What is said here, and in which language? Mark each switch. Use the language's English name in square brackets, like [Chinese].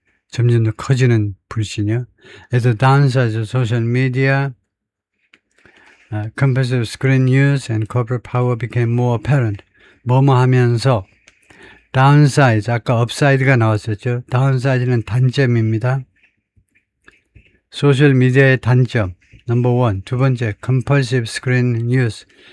[Korean] 점점 더 커지는 불신이요. [English] As the downsides of social media, competitive screen use and corporate power became more apparent. [Korean] 뭐뭐 하면서 downside, 아까 upside가 나왔었죠. downside는 단점입니다. 소셜 미디어의 단점 넘버 원. 두 번째, compulsive screen use.